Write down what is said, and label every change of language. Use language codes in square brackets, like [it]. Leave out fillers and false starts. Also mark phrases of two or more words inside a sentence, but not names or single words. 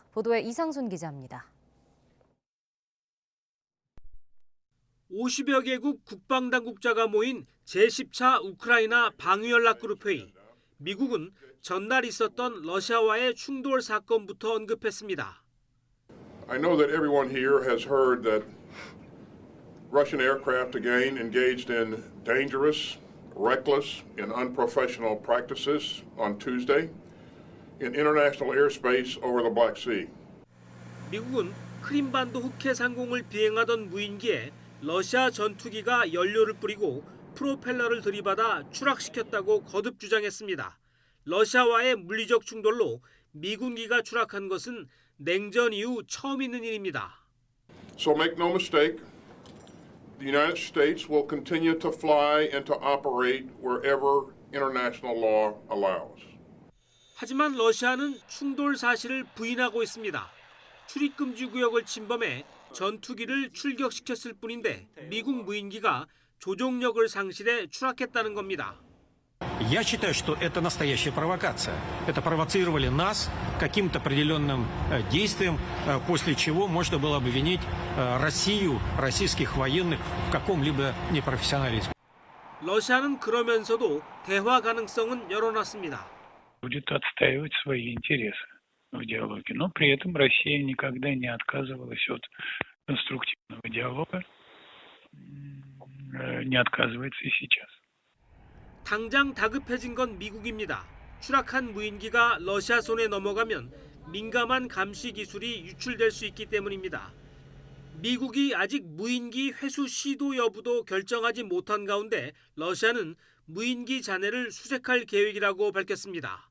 [ko] 보도에 이상순 기자입니다. 50여 개국 국방당국자가 모인 제10차 우크라이나 방위연락그룹 회의. 미국은 전날 있었던 러시아와의 충돌 사건부터 언급했습니다. [en] I know that everyone here has heard that Russian aircraft again engaged in dangerous, reckless, and unprofessional practices on Tuesday in international airspace over the Black Sea. [ko] 미국은 크림반도 흑해 상공을 비행하던 무인기에 러시아 전투기가 연료를 뿌리고 프로펠러를 들이받아 추락시켰다고 거듭 주장했습니다. 러시아와의 물리적 충돌로 미군기가 추락한 것은 냉전 이후 처음 있는 일입니다. [en] So make no mistake, the United States will continue to fly and to operate wherever international law allows. [ko] 하지만 러시아는 충돌 사실을 부인하고 있습니다. 출입금지 구역을 침범해 전투기를 출격시켰을 뿐인데 미국 무인기가 조종력을 상실해 추락했다는 겁니다. [ru] Я считаю, что это настоящая провокация. Это провоцировали нас каким-то определенным действием, после чего можно было обвинить Россию, российских военных в каком-либо непрофессионализме. [ko] 러시아는 그러면서도 대화 가능성은 열어놨습니다. [ru] Будет отстаивать свои интересы в диалоге, но при этом Россия никогда не отказывалась от конструктивного диалога, не отказывается и сейчас. [ko] 당장 다급해진 건 미국입니다. 추락한 무인기가 러시아 손에 넘어가면 민감한 감시 기술이 유출될 수 있기 때문입니다. 미국이 아직 무인기 회수 시도 여부도 결정하지 못한 가운데 러시아는 무인기 잔해를 수색할 계획이라고 밝혔습니다.